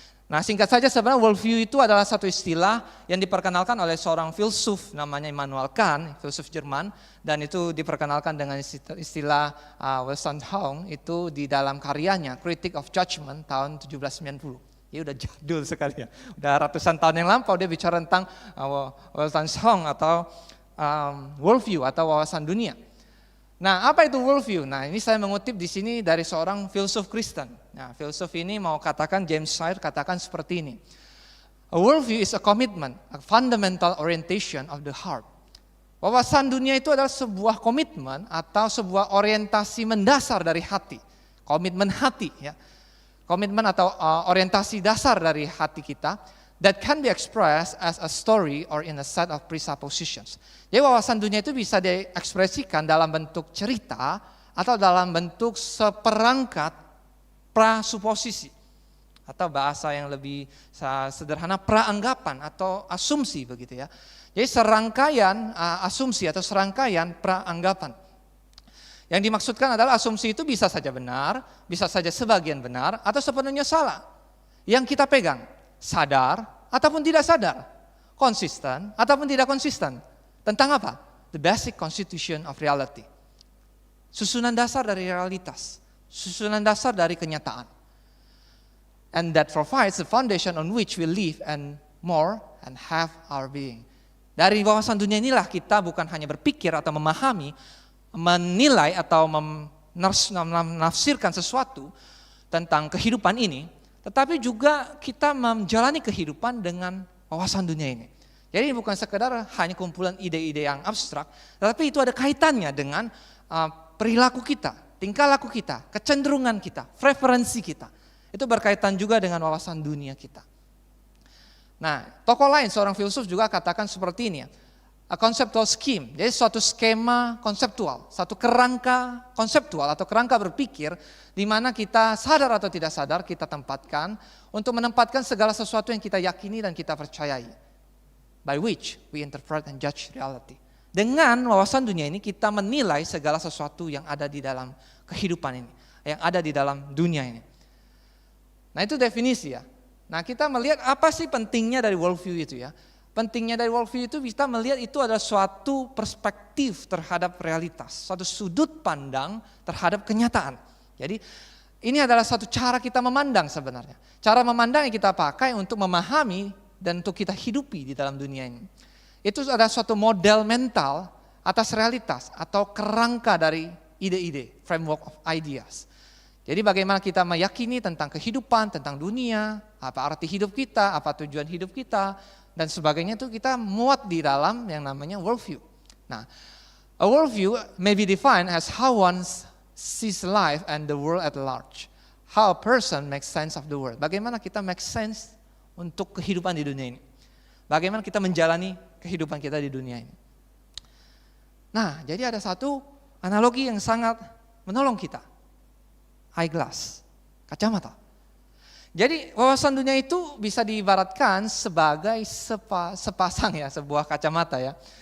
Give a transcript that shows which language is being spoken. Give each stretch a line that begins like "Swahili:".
Indonesian: Nah singkat saja sebenarnya worldview itu adalah satu istilah yang diperkenalkan oleh seorang filsuf namanya Immanuel Kant, filsuf Jerman, dan itu diperkenalkan dengan istilah Weltanschauung itu di dalam karyanya Critique of Judgment tahun 1790. Ya udah jadul sekali ya, udah ratusan tahun yang lampau dia bicara tentang Weltanschauung atau worldview atau wawasan dunia. Nah, apa itu worldview? Nah, ini saya mengutip di sini dari seorang filsuf Kristen. Nah, filsuf ini mau katakan, James Sire katakan seperti ini.
English: A worldview is a commitment, a fundamental orientation of the heart.
Indonesian: Wawasan dunia itu adalah sebuah komitmen atau sebuah orientasi mendasar dari hati. Komitmen hati ya. Komitmen atau orientasi dasar dari hati kita
English: that can be expressed as a story or in a set of presuppositions.
Indonesian: Jadi wawasan dunia itu bisa diekspresikan dalam bentuk cerita atau dalam bentuk seperangkat prasuposisi. Atau bahasa yang lebih sederhana praanggapan atau asumsi begitu ya. Jadi serangkaian asumsi atau serangkaian praanggapan. Yang dimaksudkan adalah asumsi itu bisa saja benar, bisa saja sebagian benar atau sepenuhnya salah. Yang kita pegang sadar ataupun tidak sadar, konsisten ataupun tidak konsisten. Tentang apa?
English: The basic constitution of reality.
Indonesian: Susunan dasar dari realitas, susunan dasar dari kenyataan.
English: And that provides the foundation on which we live and more and have our being.
Indonesian: Dari wawasan dunia inilah kita bukan hanya berpikir atau memahami, menilai atau menafsirkan sesuatu tentang kehidupan ini, tetapi juga kita menjalani kehidupan dengan wawasan dunia ini. Jadi bukan sekedar hanya kumpulan ide-ide yang abstrak, tetapi itu ada kaitannya dengan perilaku kita, tingkah laku kita, kecenderungan kita, preferensi kita. Itu berkaitan juga dengan wawasan dunia kita. Nah, tokoh lain seorang filsuf juga katakan seperti ini ya.
English: A conceptual scheme,
Indonesian: jadi suatu skema konseptual, satu kerangka konseptual atau kerangka berpikir di mana kita sadar atau tidak sadar kita tempatkan untuk menempatkan segala sesuatu yang kita yakini dan kita percayai.
English: By which we interpret and judge reality.
Indonesian: Dengan wawasan dunia ini kita menilai segala sesuatu yang ada di dalam kehidupan ini, yang ada di dalam dunia ini. Nah itu definisi ya. Nah kita melihat apa sih pentingnya dari worldview itu ya. Pentingnya dari worldview itu kita melihat itu adalah suatu perspektif terhadap realitas, suatu sudut pandang terhadap kenyataan. Jadi ini adalah satu cara kita memandang sebenarnya. Cara memandang yang kita pakai untuk memahami dan untuk kita hidupi di dalam dunia ini. Itu adalah suatu model mental atas realitas atau kerangka dari ide-ide,
English: framework of ideas.
Indonesian: Jadi bagaimana kita meyakini tentang kehidupan, tentang dunia, apa arti hidup kita, apa tujuan hidup kita, dan sebagainya itu kita muat di dalam yang namanya worldview.
English: Nah, a worldview may be defined as how one sees life and the world at large. How a person makes sense of the world.
Indonesian: Bagaimana kita
English: make sense
Indonesian: untuk kehidupan di dunia ini. Bagaimana kita menjalani kehidupan kita di dunia ini. Nah, jadi ada satu analogi yang sangat menolong kita. Eyeglass, kacamata. Jadi wawasan dunia itu bisa diibaratkan sebagai sepasang ya, sebuah kacamata ya.